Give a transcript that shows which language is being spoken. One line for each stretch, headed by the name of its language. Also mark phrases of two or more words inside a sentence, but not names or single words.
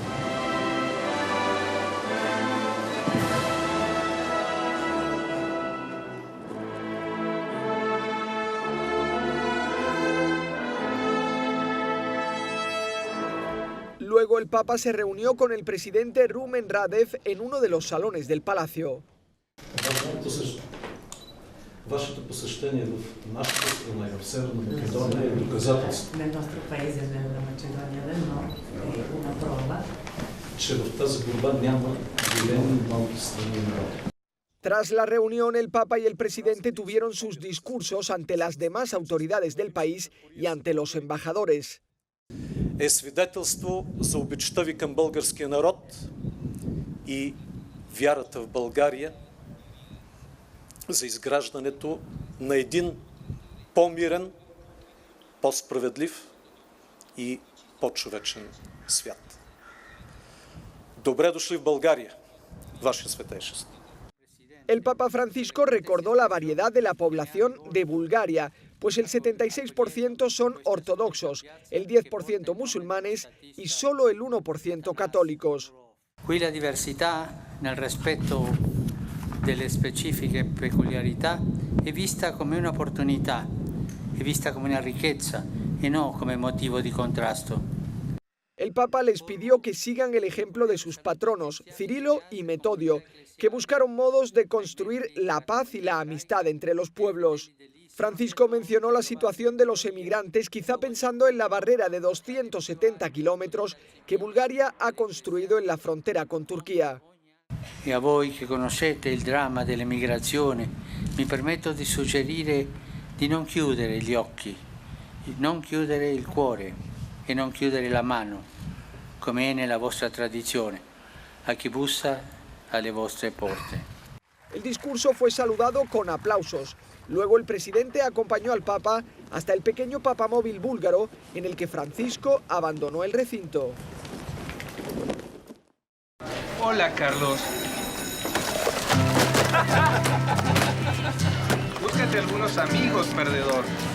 Spanish: Luego el Papa se reunió con el presidente Rumen Radev en uno de los salones del palacio.
Bulgarian: Вашето посещение в нашата страна и в Северна Македония е доказателство, че в тази борба няма големи и малки страни и народи.
Spanish: Tras la reunión, el Papa y el presidente tuvieron sus discursos ante las demás autoridades del país y ante los embajadores.
Bulgarian: Е свидетелство за обичта ви към българския народ и вярата в България за изграждането на един по-мирен, по-справедлив и по-човечен свят. Добре дошли в България, Ваше Светейшество.
Spanish: El Papa Francisco recordó la variedad de la población de Bulgaria, pues el 76% son ortodoxos, el 10% musulmanes y solo el 1% católicos.
Italian: Qui la diversità nel rispetto delle specifiche peculiarità è vista come un'opportunità, è vista come una ricchezza e no come motivo di contrasto.
Spanish: El Papa les pidió que sigan el ejemplo de sus patronos, Cirilo y Metodio, que buscaron modos de construir la paz y la amistad entre los pueblos. Francisco mencionó la situación de los emigrantes, quizá pensando en la barrera de 270 kilómetros que Bulgaria ha construido en la frontera con Turquía.
Italian: E a voi che conoscete il dramma dell'emigrazione, mi permetto di suggerire di non chiudere gli occhi, non chiudere il cuore e non chiudere la mano, come è nella vostra tradizione, a chi bussa alle vostre porte.
Spanish: El discurso fue saludado con aplausos. Luego el presidente acompañó al Papa hasta el pequeño papamóvil búlgaro en el que Francisco abandonó el recinto. Hola, Carlos. Búscate algunos amigos, perdedor.